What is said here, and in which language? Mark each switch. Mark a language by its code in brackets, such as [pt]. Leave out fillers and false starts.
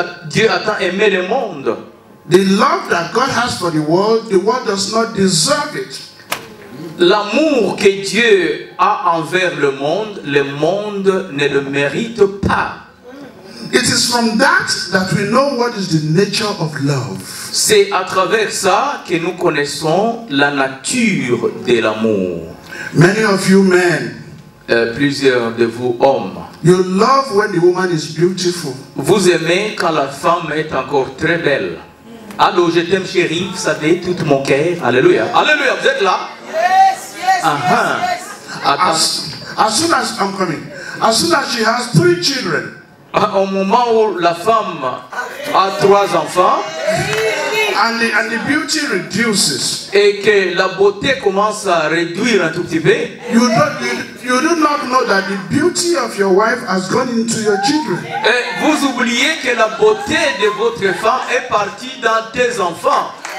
[fr] Dieu a tant aimé le monde. [en] The love that God has for the world does not deserve it. [fr] L'amour que Dieu a envers le monde ne le mérite pas. [en] It is from that we know what is the nature of love. [fr] C'est à travers ça que nous connaissons la nature de l'amour. [en] Many of you men, [fr] plusieurs de vous hommes, [en] you love when the woman is beautiful. [fr] vous aimez quand la femme est encore très belle. Allô, je t'aime chérie, vous savez, tout mon cœur. Alléluia. Alléluia, vous êtes là? [en] Yes, yes, yes, yes. As soon as I'm coming, as soon as she has 3 children, [fr] au moment où la femme a 3 enfants, [en] and the beauty reduces, [fr] et que la beauté commence à réduire un tout petit peu, [en] you do not know that the beauty of your wife has gone into your children. [fr] Et vous oubliez que la beauté de votre femme est partie dans tes enfants.